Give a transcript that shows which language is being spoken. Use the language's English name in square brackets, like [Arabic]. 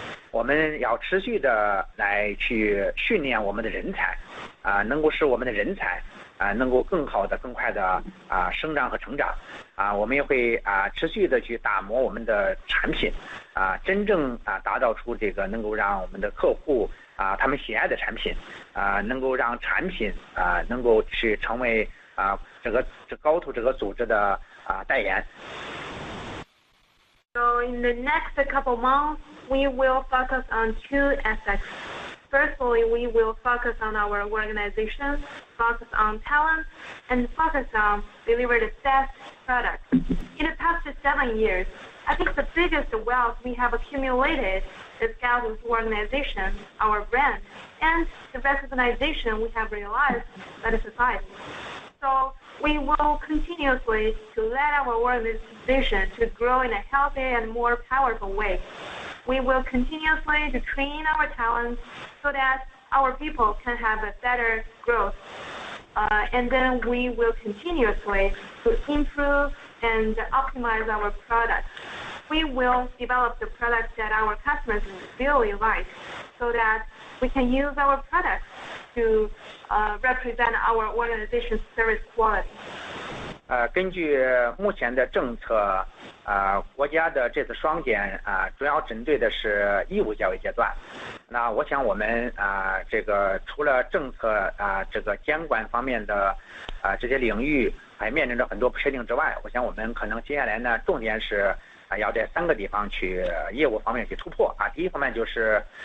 [Chinese] 我们要持续的来去训练我们的人才能够使我们的人才能够更好的更快的生长和成长我们也会持续的去打磨我们的产品真正达到出这个能够让我们的客户他们喜爱的产品能够让产品能够去成为这GOTU这个组织的代言。 [English] So in the next couple months, we will focus on 2 aspects. Firstly, we will focus on our organization, focus on talent, and focus on deliver the best product. In the past 7 years, I think the biggest wealth we have accumulated is GOTU's organization, our brand, and the recognition we have realized by the society. So we will continuously to let our organization to grow in a healthy and more powerful way. We will continuously to train our talents so that our people can have a better growth. And then we will continuously to improve and optimize our products. We will develop the products that our customers really like so that we can use our products to represent our organization's service quality. [Chinese] 根据目前的政策国家的这次双减主要针对的是义务教育阶段。那我想我们这个除了政策这个监管方面的这些领域还面临着很多不确定之外，我想我们可能接下来呢重点是要在3个地方去业务方面去突破第一方面就是